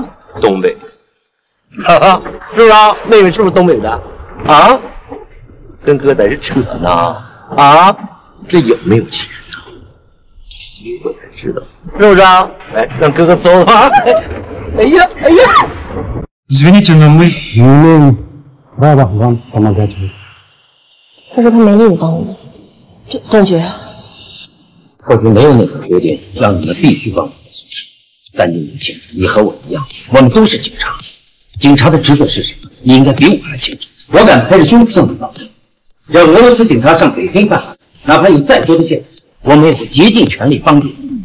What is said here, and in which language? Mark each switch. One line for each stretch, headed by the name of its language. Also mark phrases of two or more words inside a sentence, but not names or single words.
Chinese: 东北，哈哈，是不是啊？妹妹是不是东北的？啊，跟哥在这扯呢。啊，这有没有钱呢？你搜过才知道，是不是啊？来，让哥哥搜吧。哎呀。
Russian: Извините, но мы не имеем права вам помогать.
Chinese: 他说他没义务帮我们。董局。或许没有哪个决定让你们必须帮我们做事，但你们清楚，你和我一样，我们都是警察。警察的职责是什么？你应该比我还清楚。我敢拍着胸脯这么保证，让俄罗斯警察上北京办案，哪怕有再多的限制，我们也会竭尽全力帮助你。